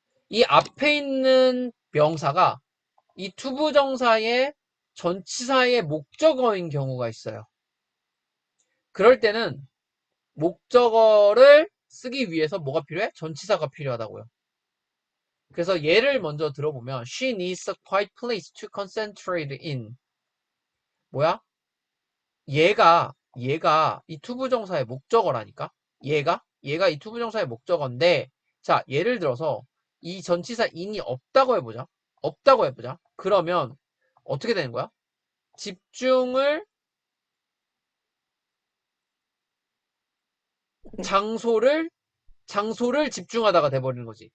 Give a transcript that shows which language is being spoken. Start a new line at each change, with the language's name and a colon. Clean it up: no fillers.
Korean: 이 앞에 있는 명사가 이 투부정사의 전치사의 목적어인 경우가 있어요. 그럴 때는 목적어를 쓰기 위해서 뭐가 필요해? 전치사가 필요하다고요. 그래서 예를 먼저 들어보면
English: She needs a quiet place to concentrate in.
Korean: 뭐야? 얘가 이 투부정사의 목적어라니까. 얘가 이 투부정사의 목적어인데 자, 예를 들어서 이 전치사 in이 없다고 해보자. 없다고 해보자. 그러면 어떻게 되는 거야? 집중을 장소를 집중하다가 돼버리는 거지.